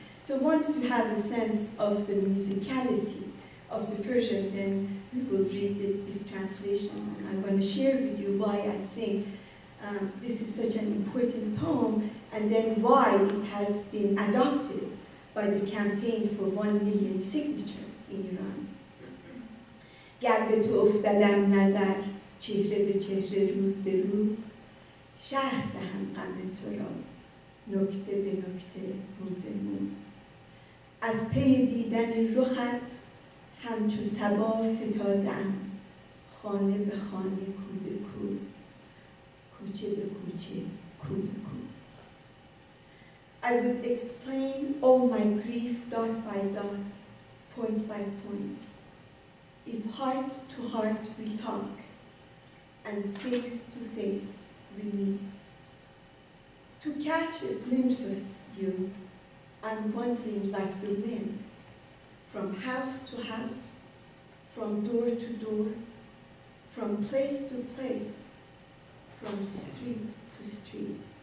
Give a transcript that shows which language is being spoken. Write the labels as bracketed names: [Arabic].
[English] So once you have a sense of the musicality of the Persian, then you will read this translation. And I'm going to share with you why I think this is such an important poem, and then why it has been adopted by the campaign for 1 million signature in Iran. [Persian] گر به تو افتدم نظر چهره به چهره رو به رو شرح دهم غم تو را نکته به نکته مو به مو از پی دیدن رخت همچو صبا فتادم خانه به خانه کو به کو کوچه به کوچه کو به کو. [English] I would explain all my grief dot by dot, point by point. If heart to heart we talk, and face to face we meet. To catch a glimpse of you, I'm wandering like the wind, from house to house, from door to door, from place to place, from street to street.